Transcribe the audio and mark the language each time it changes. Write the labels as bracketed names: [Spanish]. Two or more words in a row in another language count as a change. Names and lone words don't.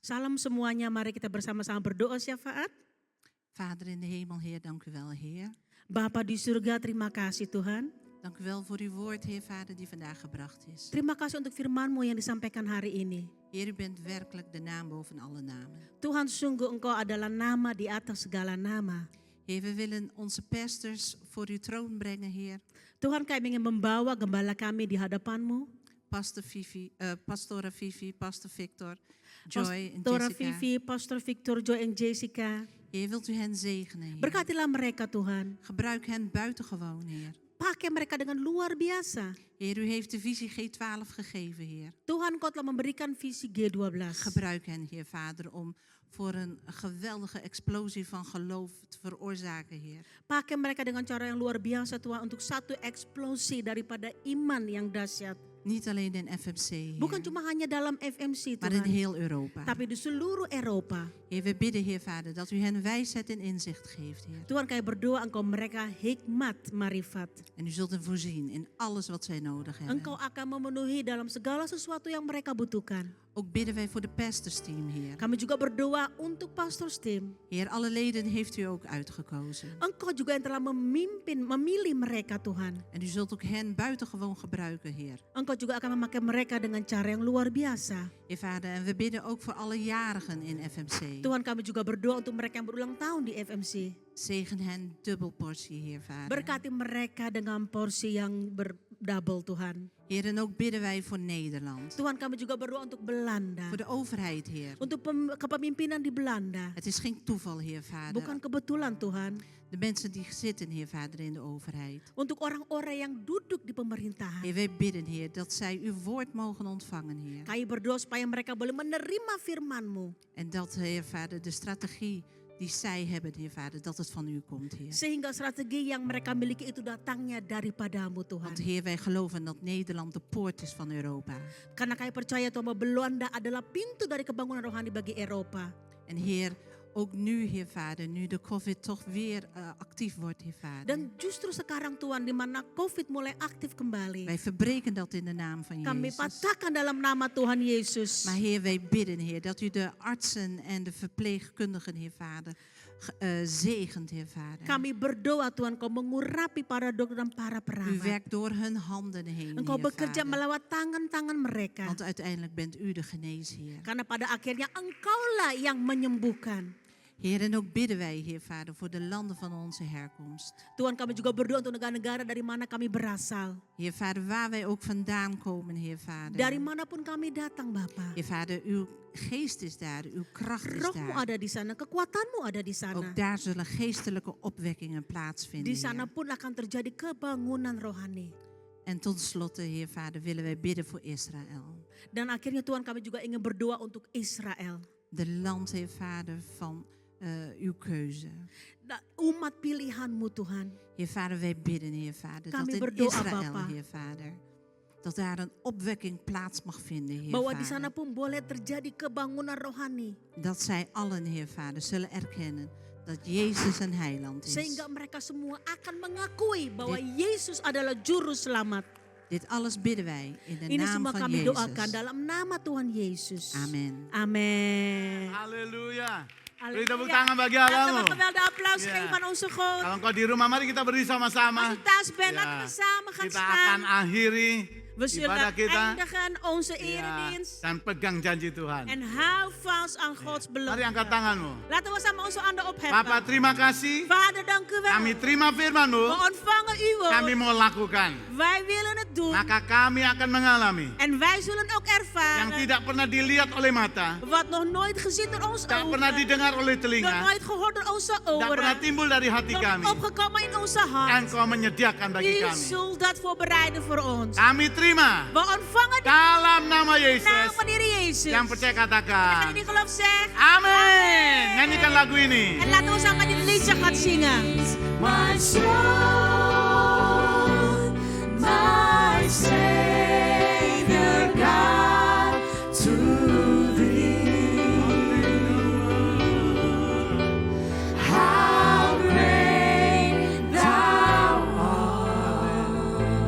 [Indonesian] Salam semuanya, mari kita bersama-sama berdoa syafaat. [Dutch] Vader in de hemel, Heer, dank u wel, Heer. [Indonesian] Bapa di surga, terima kasih Tuhan. [Dutch] Dank u wel voor uw woord, Heer Vader, die vandaag gebracht is. [Indonesian] Terima kasih untuk firman-Mu yang disampaikan hari ini. [Dutch] Heer, u bent werkelijk de naam boven alle namen. [Indonesian] Tuhan, sungguh Engkau adalah nama di atas segala nama. [Dutch] Heer, we willen onze pastors voor uw troon brengen, Heer. [Indonesian] Tuhan, kami ingin membawa gembala kami di hadapan-Mu. [Dutch] Pastora Vivi, Pastor Victor, Joy en Pastora Jessica. Vivi, Pastor Victor, Joy en Jessica. Heer, wilt u hen zegenen, Heer. [Indonesian] Berkatilah mereka Tuhan. [Dutch] Gebruik hen buitengewoon, Heer. [Indonesian] Pakai mereka dengan luar biasa. [Dutch] Heer, u heeft de visie G12 gegeven, Heer. [Indonesian] Tuhan, Engkau telah memberikan visi G12. [Dutch] Gebruik hen, Heer Vader, om voor een geweldige explosie van geloof te veroorzaken, Heer. [Indonesian] Pakai mereka dengan cara yang luar biasa Tuhan untuk satu eksplosi daripada iman yang dahsyat. [Dutch] Niet alleen in FMC, Heer, [Indonesian] Bukan cuma hanya dalam FMC [Dutch] maar in [Indonesian] Tuhan, [Dutch] heel Europa. [Indonesian] tapi di seluruh Eropa. [Dutch] Heer, we bidden, Heer Vader, dat u hen wijsheid en inzicht geeft, Heer. [Indonesian] Tuhan, kami berdoa Engkau mereka hikmat, marifat. [Dutch] En u zult hen voorzien in alles wat zij nodig hebben. [Indonesian] Engkau akan memenuhi dalam segala sesuatu yang mereka butuhkan. [Dutch] Ook bidden wij voor de pastorsteam, Heer. [Indonesian] Kami juga berdoa untuk pastorsteam. [Dutch] Heer, alle leden heeft u ook uitgekozen. [Indonesian] Engkau juga yang telah memilih mereka Tuhan. [Dutch] En u zult ook hen buitengewoon gebruiken, Heer. [Indonesian] Engkau juga akan memakai mereka dengan cara yang luar biasa. [Dutch] Heer Vader, en we bidden ook voor alle jarigen in FMC. [Indonesian] Tuhan, kami juga berdoa untuk mereka yang berulang tahun di FMC. [Dutch] Zegen hen dubbel portie, Heer Vader. [Indonesian] Berkati mereka dengan porsi yang berdouble Tuhan. [Dutch] Heer, en ook bidden wij voor Nederland. [Indonesian] Tuhan, kami juga berdoa untuk Belanda. [Dutch] Voor de overheid, Heer. [Indonesian] Untuk kepemimpinan di Belanda. [Dutch] Het is geen toeval, Heer Vader. [Indonesian] Bukan kebetulan Tuhan. [Dutch] De mensen die zitten, Heer Vader, in de overheid. [Indonesian] Untuk orang-orang yang duduk di pemerintahan. [Dutch] Heer, wij bidden, Heer, dat zij uw woord mogen ontvangen, Heer. [Indonesian] Kami berdoa supaya mereka boleh menerima firman-Mu. [Dutch] En dat, Heer Vader, de strategie die zij hebben, Heer Vader, dat het van u komt, Heer. [Indonesian] Sehingga strategi yang mereka miliki itu datangnya daripadamu Tuhan. [Dutch] Want Heer, wij geloven dat Nederland de poort is van Europa. [Indonesian] Karena kami percaya Tuhan bahwa Belanda adalah pintu dari kebangunan rohani bagi Eropa. [Dutch] En Heer, ook nu, Heer Vader, nu de COVID toch weer actief wordt, Heer Vader. [Indonesian] Dan justru sekarang Tuhan, di mana COVID mulai aktif kembali. [Dutch] Wij verbreken dat in de naam van [Indonesian] Kami [Dutch] Jezus. [Indonesian] patahkan dalam nama Tuhan Yesus. [Dutch] Maar Heer, wij bidden, Heer, dat u de artsen en de verpleegkundigen, Heer Vader, zegent, Heer Vader. [Indonesian] Kami berdoa Tuhan, Kau mengurapi para dokter dan para [Dutch] U [Indonesian] perawat. [Dutch] werkt door hun handen heen, [Indonesian] Engkau [Dutch] Heer [Indonesian] bekerja [Dutch] Vader. [Indonesian] melewat tangan-tangan mereka. [Dutch] Want uiteindelijk bent u de geneesheer. [Indonesian] Karena pada akhirnya Engkaulah yang menyembuhkan. [Dutch] Heer, en ook bidden wij, Heer Vader, voor de landen van onze herkomst. [Indonesian] Tuhan, kami juga berdoa untuk negara-negara dari mana kami berasal. [Dutch] Heer Vader, waar wij ook vandaan komen, Heer Vader. [Indonesian] Dari manapun kami datang Bapa. [Dutch] Heer Vader, uw geest is daar, uw kracht is [Indonesian] Rohmu [Dutch] daar. [Indonesian] ada di sana, kekuatanmu ada di sana. [Dutch] Ook daar zullen geestelijke opwekkingen plaatsvinden, [Indonesian] Di sana [Dutch] Heer. [Indonesian] pun akan terjadi kebangunan rohani. [Dutch] En tot slotte, Heer Vader, willen wij bidden voor Israël. [Indonesian] Dan akhirnya Tuhan, kami juga ingin berdoa untuk Israel. [Dutch] De land, Heer Vader, van uw keuze. [Indonesian] Umat pilihanmu Tuhan. [Dutch] Heer Vader, wij bidden, Heer Vader, [Indonesian] Kami [Dutch] dat in [Indonesian] berdoa, [Dutch] Israël, [Indonesian] Bapa. [Dutch] Heer Vader, dat daar een opwekking plaats mag vinden, Heer [Indonesian] Bahwa di sana [Dutch] Vader. [Indonesian] pun boleh terjadi kebangunan rohani. [Dutch] Dat zij allen, Heer Vader, zullen erkennen dat Jezus een heiland is. [Indonesian] Sehingga mereka semua akan mengakui bahwa Yesus adalah juru selamat. [Dutch] Dit alles bidden wij in de [Indonesian] Ini [Dutch] naam [Indonesian] semua [Dutch] van [Indonesian] kami [Dutch] Jezus. [Indonesian] doakan dalam nama Tuhan Yesus. Amen. [Dutch] Amen. [Indonesian] Haleluya. Beri [Dutch] Halleluja. [Indonesian] tepuk tangan bagi [Dutch] Laten [Indonesian] Allahmu. [Dutch] we geweldig applaus Ja. geven aan onze God. [Indonesian] Kalau engkau di rumah, mari kita berdiri sama-sama. [Dutch] Als u thuis bent, Ja. laten we samen gaan [Indonesian] Kita akan [Dutch] staan. [Indonesian] akhiri [Dutch] We zullen [Indonesian] ibadah kita. [Dutch] eindigen onze [Indonesian] Ya, [Dutch] eredienst. [Indonesian] dan pegang janji Tuhan. [Dutch] En hou vast aan Gods [Indonesian] Mari [Dutch] belofte. [Indonesian] angkat tanganmu. [Dutch] Laten we samen onze handen [Indonesian] Papa, [Dutch] opheffen. [Indonesian] terima kasih. [Dutch] Vader, dank u wel. [Indonesian] Kami terima firman-Mu. [Dutch] We ontvangen uw [Indonesian] Kami [Dutch] woord. [Indonesian] mau lakukan. [Dutch] Wij willen het doen. [Indonesian] Maka kami akan mengalami [Dutch] En wij zullen ook [Indonesian] yang [Dutch] ervaren [Indonesian] tidak pernah dilihat oleh mata, [Dutch] wat nog nooit gezien door ons [Indonesian] tak pernah [Dutch] ogen, [Indonesian] didengar oleh [Dutch] nog [Indonesian] telinga, [Dutch] nooit gehoord door onze [Indonesian] tak pernah [Dutch] oren, [Indonesian] timbul dari hati [Dutch] nog [Indonesian] kami. [Dutch] opgekomen in onze hart. [Indonesian] Engkau menyediakan bagi [Dutch] U [Indonesian] kami. [Dutch] zult dat voorbereiden voor ons. [Indonesian] Kami terima [Dutch] We ontvangen de [Indonesian] dalam nama [Dutch] naam [Indonesian] Yesus. [Dutch] van de Heer Jezus. [Indonesian] Yang percaya [Dutch] Degene [Indonesian] katakan, [Dutch] die geloof zegt. [Indonesian] amin. Nyanyikan lagu ini. [Dutch] En laten we samen dit liedje gaan zingen. [English] My soul, my Savior God, to Thee. How great Thou art!